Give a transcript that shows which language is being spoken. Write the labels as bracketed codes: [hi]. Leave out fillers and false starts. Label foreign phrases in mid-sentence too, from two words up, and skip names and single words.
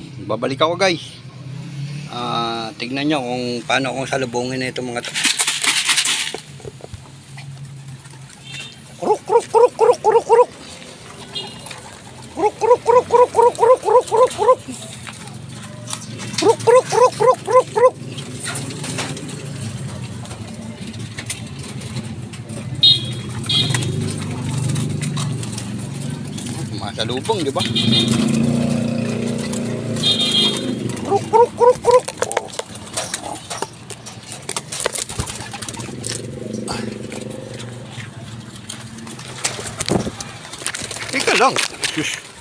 [tl] babalik ako guys. Tignan nyo kung paano akong salubungin na itong mga to. Kuruk kuruk kuruk kuruk kuruk kuruk. Kuruk kuruk kuruk kuruk kuruk kuruk kuruk kuruk kuruk. Kuruk kuruk kuruk kuruk kuruk kuruk. Masalubong, di ba? Kuruk kuruk kuruk kuruk. Teka lang. Shush.